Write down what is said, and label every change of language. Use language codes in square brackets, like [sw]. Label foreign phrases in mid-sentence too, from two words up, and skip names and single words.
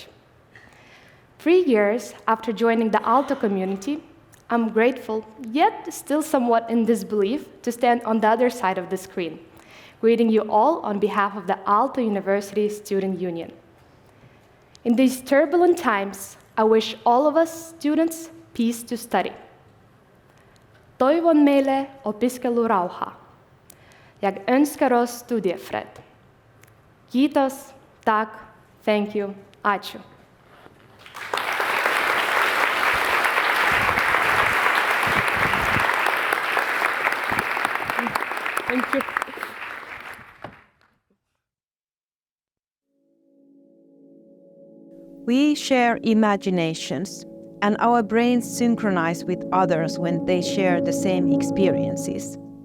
[en] 3 years after joining the Aalto community, I'm grateful, yet still somewhat in disbelief, to stand on the other side of the screen, greeting you all on behalf of the Aalto University Student Union. In these turbulent times, I wish all of us students peace to study. [fi] Toivon meille opiskelurauhaa ja [sv] önskar oss studiefred. [fi] Kiitos, tack, [en] thank you, ačiū. Thank you. We share imaginations, and our brains synchronize with others when they share the same experiences.